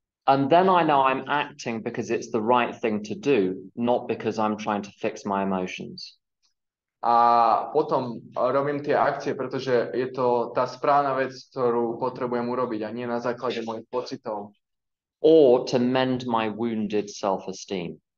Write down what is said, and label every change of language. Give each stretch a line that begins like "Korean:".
English: And then I know I'm acting because it's the right thing to do, not because I'm trying to fix my emotions.
Slovak: A potom robím tie akcie, pretože je to tá správna vec, ktorú potrebujem urobiť a nie na základe mojich pocitov.
English: Or to mend my wounded self-esteem.